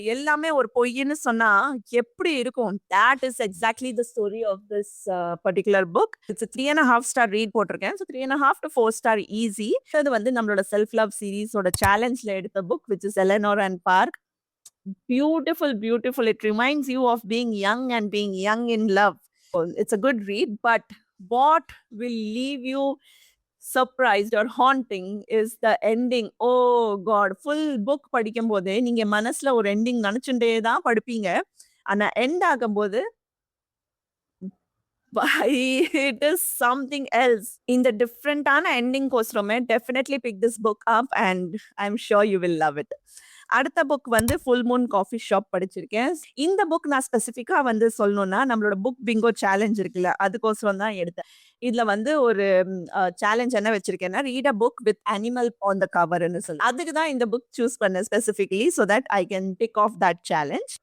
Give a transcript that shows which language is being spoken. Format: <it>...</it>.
<ta>எல்லாமே ஒரு பொய்ன்னு சொன்னா எப்படி இருக்கும்?</ta> <en>That is exactly the story of this particular book. It's 3 1/2 star rate போட்டிருக்கேன். So 3 1/2 to 4 star easy.</en> <ta>அது வந்து நம்மளோட செல்ஃப் லவ் சீரிஸோட சேலஞ்ச்ல எடுத்த book which is Eleanor and park.</ta> <en>Beautiful, beautiful. It reminds you of being young and being young in love. It's a good read, but what will leave you surprised or haunting is the ending. Oh God!</en> <ta>Full book படிக்கும்போது நீங்க மனசுல ஒரு ending நினைச்சுட்டே தான் படிப்பீங்க. ஆனா end ஆகும்போது</ta> <en>It is something else. In the different ending கோசரமே definitely pick this book up and I'm sure you will love it.</en> <ta>அடுத்த book வந்து ஃபுல் மூன் காஃபி ஷாப் படிச்சிருக்கேன். இந்த புக் நான் ஸ்பெசிஃபிக்கா வந்து சொல்லணும்னா, நம்மளோட புக் பிங்கோ சேலஞ்ச் இருக்குல்ல, அதுக்கோசரம் தான் எடுத்தேன். இதுல வந்து ஒரு சேலஞ்ச் என்ன வச்சிருக்கேன்னா,</ta> <en>read a book with animal on the கவர்ன்னு</en> <ta>சொல்லி. அதுக்கு தான் இந்த புக் சூஸ் பண்ணேன் specifically</ta> <en>So that I can tick off that challenge.</en>